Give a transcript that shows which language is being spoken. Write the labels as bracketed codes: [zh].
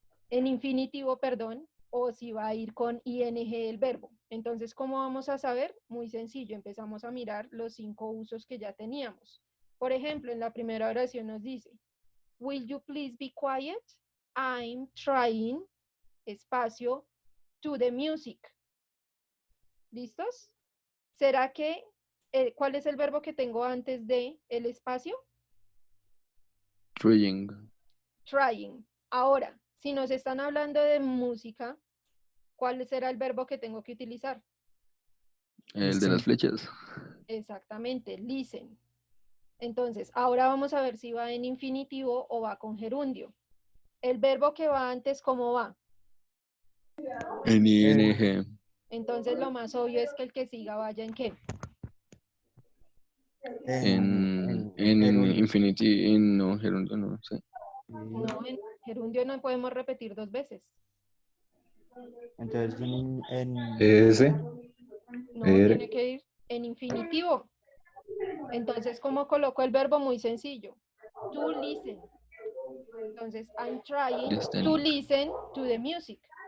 [es] En infinitivo, perdón, o si va a ir con ing el verbo. Entonces, ¿cómo vamos a saber? Muy sencillo, empezamos a mirar los 5 usos que ya teníamos. Por ejemplo, en la primera oración nos dice, [en] will you please be quiet? I'm trying, espacio, to the music. [es] ¿Listos? ¿Será que, cuál es el verbo que tengo antes de el espacio? [en] Trying. Trying. [es] Ahora, si nos están hablando de música, ¿cuál será el verbo que tengo que utilizar? El de las flechas. Exactamente, listen. Entonces, ahora vamos a ver si va en infinitivo o va con gerundio. El verbo que va antes, ¿cómo va? En ing. Entonces, lo más obvio es que el que siga vaya en ¿qué? En infinity, no, gerundio no sé. No, en gerundio no podemos repetir 2 veces. Entonces, ese. No, tiene que ir en infinitivo. Entonces, ¿cómo coloco el verbo? Muy sencillo. [en] To listen. Entonces, I'm trying to listen to the music.